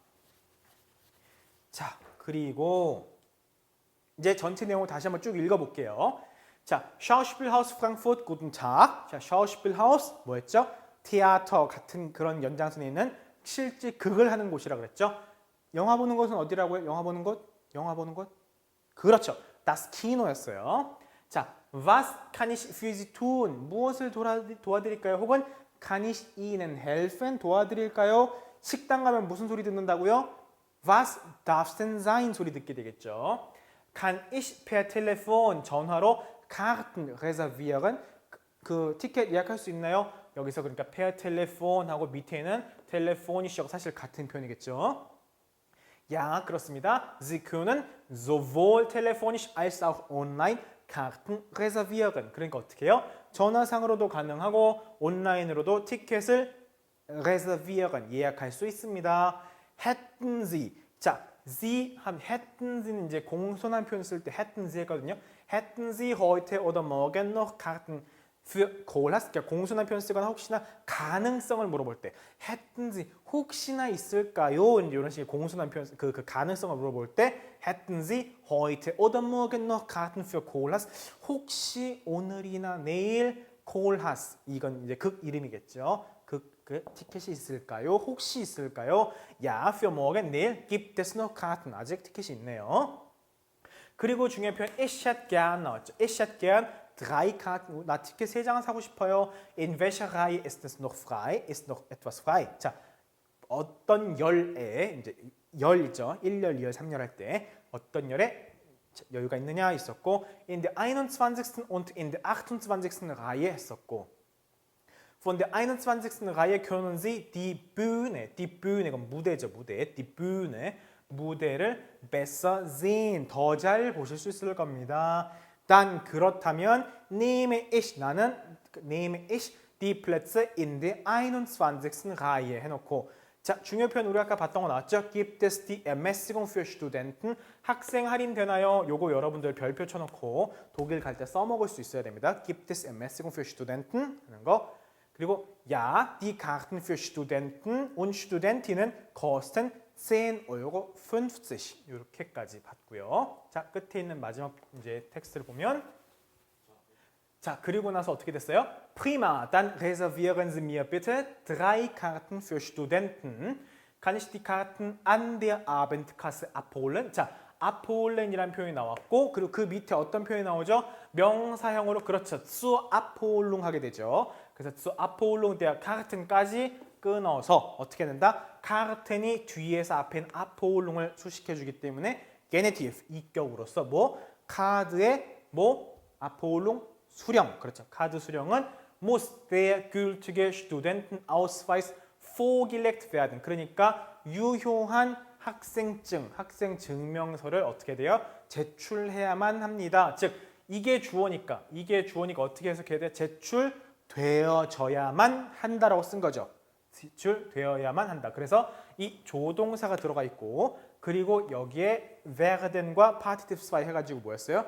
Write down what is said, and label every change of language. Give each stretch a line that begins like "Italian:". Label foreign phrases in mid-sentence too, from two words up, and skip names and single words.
Korean: 자, 그리고 이제 전체 내용을 다시 한번 쭉 읽어볼게요. 자,
German: Schauspielhaus Frankfurt, guten Tag.
Korean: 자, Schauspielhaus 뭐였죠? 티아터 같은 그런 연장선에 있는 실제 극을 하는 곳이라 그랬죠. 영화 보는 곳은 어디라고요? 영화 보는 곳? 영화 보는 곳? 그렇죠.
German: Das Kino였어요.
Korean: 자,
German: was kann ich für Sie tun?
Korean: 무엇을 도와드릴까요?
German: 혹은 kann ich Ihnen helfen?
Korean: 도와드릴까요? 식당 가면 무슨 소리 듣는다고요?
German: Was darf's denn sein?
Korean: 소리 듣게 되겠죠.
German: Kann ich per Telefon 전화로 Karten reservieren?
Korean: 그 티켓 예약할 수 있나요? 여기서 그러니까
German: per Telefon
Korean: 하고 밑에는 telefonisch 사실 같은 표현이겠죠. Ja, 그렇습니다.
German: Sie können sowohl telefonisch als auch online Karten reservieren.
Korean: 그러니까 어떻게 해요? 전화상으로도 가능하고 온라인으로도 티켓을 reservieren, 예약할 수 있습니다.
German: hätten Sie.
Korean: 자, Sie 한
German: hätten Sie
Korean: 는 이제 공손한 표현 쓸 때
German: hätten Sie
Korean: 했거든요.
German: hätten Sie heute oder morgen noch Karten für Kohlhaas?
Korean: 그러니까 공손한 표현 쓰거나 혹시나 가능성을 물어볼 때
German: hätten Sie
Korean: 혹시나 있을까요? 이런 식의 공손한 표현 그 가능성을 물어볼 때
German: hätten Sie heute oder morgen noch Karten für Kohlhaas?
Korean: 혹시 오늘이나 내일 Kohlhaas 이건 이제 극 이름이겠죠. 그 티켓이 있을까요? 혹시 있을까요?
German: Ja, für morgen 내일 gibt es noch Karten.
Korean: 아직 티켓이 있네요. 그리고 중요한 표현
German: ich hätte gern
Korean: 나왔죠.
German: ich hätte gern drei Karten.
Korean: 나 티켓 3장을 사고 싶어요.
German: In welcher Reihe ist es noch frei? Ist noch etwas frei?
Korean: 자, 어떤 열에 이제 열 있죠. 1열, 2열, 3열 할 때 어떤 열에 여유가 있느냐 있었고
German: in der 21. und in der 28. Reihe 했었고 Von der 21. Reihe können Sie die Bühne,
Korean: 이건 무대죠, 무대,
German: die Bühne, 무대를 besser sehen,
Korean: 더 잘 보실 수 있을 겁니다. 단 그렇다면
German: nehme ich, 나는 nehme ich die Plätze in der 21.
Korean: Reihe 해놓고 자, 중요 표현 우리 아까 봤던 거 나왔죠?
German: Gibt es die Ermäßigung für Studenten?
Korean: 학생 할인 되나요? 요거 여러분들 별표 쳐놓고 독일 갈 때 써먹을 수 있어야 됩니다.
German: Gibt es Ermäßigung für Studenten?
Korean: 하는 거. 그리고
German: ja, die Karten für Studenten und Studentinnen kosten 10,50 €
Korean: 이렇게까지 봤고요. 자, 끝에 있는 마지막 이제 텍스트를 보면 자, 그리고 나서 어떻게 됐어요?
German: Prima, dann reservieren Sie mir bitte 3 Karten für Studenten. Kann ich die Karten an der Abendkasse abholen?
Korean: 자, abholen이라는 표현이 나왔고 그리고 그 밑에 어떤 표현이 나오죠? 명사형으로 그렇죠.
German: zu abholung
Korean: 하게 되죠. 그래서
German: zu abholung der Karten
Korean: 까지 끊어서 어떻게 된다? 카르텐이 뒤에서 앞엔 abholung을 수식해주기 때문에 게네티브, 이격으로서 뭐? 카드의 뭐? abholung, 수령. 그렇죠. 카드 수령은
German: muss der gültige Studentenausweis vorgelegt werden.
Korean: 그러니까 유효한 학생증, 학생 증명서를 어떻게 돼요? 제출해야만 합니다. 즉 이게 주어니까 어떻게 해석해야 돼? 제출되어져야만 한다라고 쓴 거죠. 제출되어야만 한다. 그래서 이 조동사가 들어가 있고 그리고 여기에 werden과 Partitive 2 해가지고 뭐였어요?